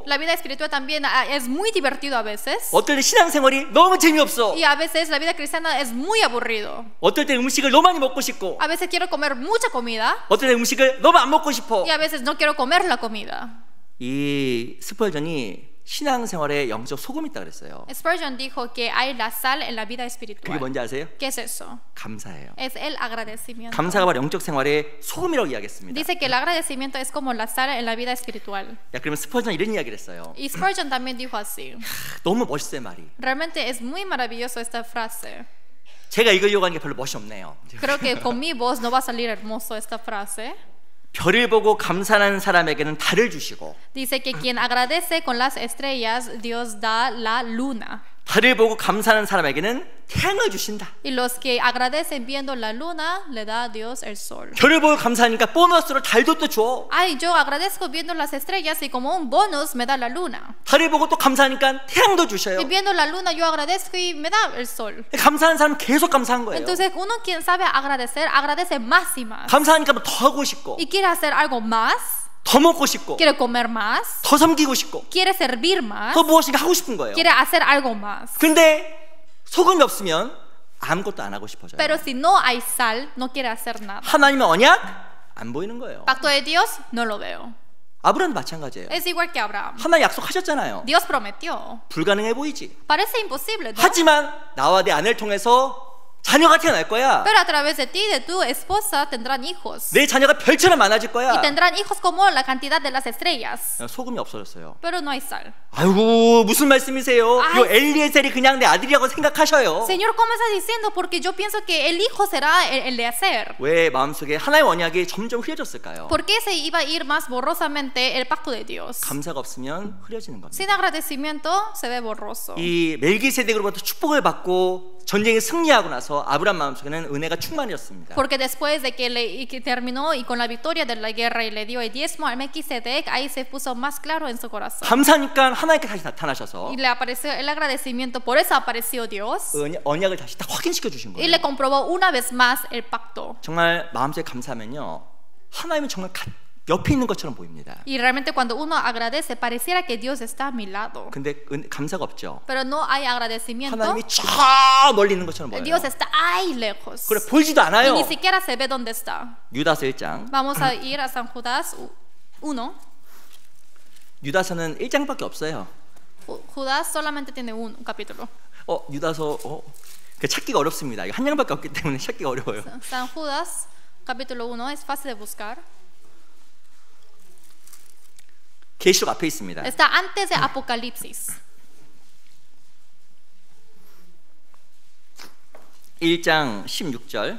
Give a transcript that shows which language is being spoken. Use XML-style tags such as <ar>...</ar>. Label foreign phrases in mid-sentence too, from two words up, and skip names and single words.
<es>La vida espiritual también es muy divertido a veces.</es> <ko>어떨 때 신앙 생활이 너무 재미없어.</ko> <es>Y a veces la vida cristiana es muy aburrido.</es> <ko>어떨 때 음식을 너무 많이 먹고 싶고</ko> <es>A veces quiero comer mucha comida.</es> <ko>어떨 때 음식을 너무 안 먹고 싶어.</ko> <es>Y a veces no quiero comer la comida.</es> <ko>이 스펄전이 신앙 생활에 영적 소금이 있다 그랬어요.</ko> <es>Spurgeon dijo que hay la sal en la vida</es> <ko>그게</ko> <es>espiritual.</es> <ko>뭔지 아세요?</ko> <es>¿Qué es eso?</es> <ko>감사예요.</ko> <es>Es el agradecimiento.</es> <ko>감사가 바로 영적 생활의 소금이라고 이야기했습니다.</ko> <es>Dice que el agradecimiento es como la sal en la vida espiritual.</es> <ko>야, 그러면 스펄전 이런 이야기를 했어요.</ko> <es>Y Spurgeon también dijo así.</es> <ko>너무 멋있어요 말이.</ko> <es>Realmente es muy maravilloso esta frase.</es> <ko>제가 읽으려고 하는 게 별로 멋이 없네요.</ko> <es>Creo que con mi voz no va a salir hermoso esta frase.</es> <ko>별을 보고 감사하는 사람에게는 달을 주시고</ko> <es>Dice que quien agradece con las estrellas, Dios da la luna.</es> <ko>달을 보고 감사하는 사람에게는 태양을 주신다.</ko> <es>Y los que agradecen viendo la luna, le da a Dios el sol.</es> <ko>별을 보고 감사하니까 보너스로 달도 또 줘.</ko> <es>Ay, yo agradezco viendo las estrellas y como un bonus me da la luna.</es> <ko>달을 보고 또 감사하니까 태양도 주셔요.</ko> <es>Y viendo la luna yo agradezco y me da el sol.</es> <ko>감사하는 사람 계속 감사한 거예요.</ko> <es>Entonces uno quien sabe agradecer, agradece más y más.</es> <ko>감사하니까 뭐 더 하고 싶고</ko> <es>Y quiere hacer algo más,</es> <ko>더 먹고 싶고</ko> <es>quiere comer más,</es> <ko>더 섬기고 싶고</ko> <es>quiere servir más,</es> <ko>더 무엇인가 하고 싶은 거예요.</ko> <es>quiere hacer algo más.</es> <ko>근데 소금이 없으면 아무것도 안 하고 싶어져요.</ko> <es>Pero si no hay sal, no quiere hacer nada.</es> <ko>하나님의 언약 안 보이는 거예요.</ko> <es>Pacto de Dios, no lo veo.</es> <ko>아브라함도 마찬가지예요.</ko> <es>Es igual que Abraham.</es> <ko>하나님 약속하셨잖아요.</ko> <es>Dios prometió.</es> <ko>불가능해 보이지.</ko> <es>Parece imposible, ¿no?</es> <ko>하지만 나와 내 아내를 통해서 자녀가 태어날 거야.</ko> <es>Pero a través de ti y de tu esposa tendrán hijos.</es> <ko>내 자녀가 별처럼 많아질 거야.</ko> <es>Y tendrán hijos como la cantidad de las estrellas.</es> <ko>소금이 없어졌어요.</ko> <es>Pero no hay sal.</es> <ko>아이고 무슨 말씀이세요? 아이. 요 엘리에셀이 그냥 내 아들이라고 생각하셔요.</ko> <es>Señor, ¿cómo estás diciendo? Porque yo pienso que el hijo será el de hacer.</es> <ko>왜 마음속에 하나의 언약이 점점 흐려졌을까요?</ko> <es>¿Por qué se iba a ir más borrosamente el pacto de Dios?</es> <ko>감사가 없으면 흐려지는 겁니다.</ko> <es>Sin agradecimiento se ve borroso.</es> <ko>이 멜기세덱으로부터 축복을 받고 전쟁에 승리하고 나서 아브라함 마음속에는 은혜가 충만해졌습니다.</ko> <es>Porque después de que terminó y con la victoria de la guerra y le dio el diezmo al Melquisedec, ahí se puso más claro en su corazón.</es> <ko>감사하니까 하나님께 다시 나타나셔서</ko> <es>Y le apareció el agradecimiento, por eso apareció Dios.</es> <ko>언약을 다시 딱 확인시켜 주신</ko> <es>Y</es> <ko>거예요.</ko> <es>le comprobó una vez más el pacto.</es> <ko>정말 마음속에 감사하면요, 하나님은 정말 옆에 있는 것처럼 보입니다.</ko> <es>Y realmente cuando uno agradece pareciera que Dios está a mi lado.</es> <ko>근데 감사가 없죠.</ko> <es>Pero no hay agradecimiento.</es> <ko>하나님이 저 멀리 있는 것처럼 보여요.</ko> <es>Dios está ahí lejos.</es> <ko>그래 보이지도</ko> <es>Y</es> <ko>않아요.</ko> <es>ni siquiera se ve dónde está.</es> <ko>유다서 1장.</ko> <es>Vamos a ir a San Judas 1.</es> <ko>유다서는 1장밖에 없어요.</ko> <es>Judas solamente tiene un capítulo.</es> <ko>유다서 찾기가 어렵습니다. 이거 한 장밖에 없기 때문에 찾기가 어려워요.</ko> <es>San Judas capítulo 1 es fácil de buscar.</es> <ko>계시록 앞에 있습니다.</ko> <es>Está antes de Apocalipsis.</es> <ko>1장 16절.</ko>